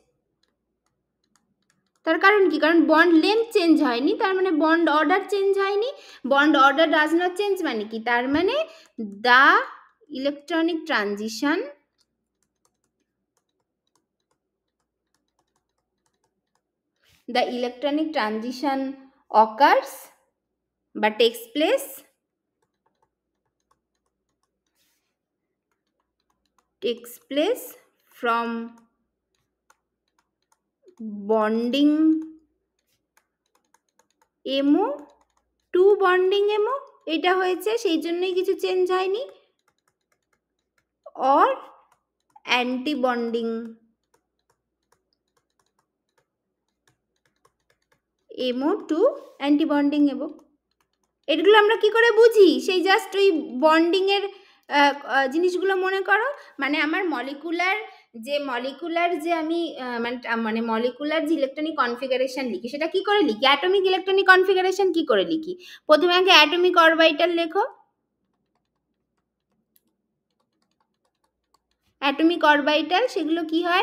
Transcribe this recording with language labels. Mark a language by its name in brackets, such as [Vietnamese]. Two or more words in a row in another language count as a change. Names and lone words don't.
[Bangla] তার কারণ কি, কারণ [English] bond length change [Bangla] হয়নি, তার মানে [English] bond order change [Bangla] হয়নি, [English] bond order does not change [Bangla] মানে কি, তার মানে [English] the electronic transition the electronic transition occurs বা takes place from bonding MO to bonding MO, [Bangla] এটা হয়েছে সেই জন্যই কিছু চেঞ্জ হয়নি, [English] or anti bonding MO to anti bonding MO। [Bangla] এগুলো আমরা কি করে বুঝি? সেই জাস্ট ওই বন্ডিং এর জিনিসগুলো মনে করো, মানে আমার মলিকুলার যে আমি মানে মলিকুলার যে [English] electronic configuration [Bangla] লিখি সেটা কি করে লিখি? [English] atomic electronic configuration [Bangla] কি করে লিখি? প্রথমে আগে [English] atomic orbital [Bangla] লেখো, [English] atomic orbital [Bangla] সেগুলো কি হয়?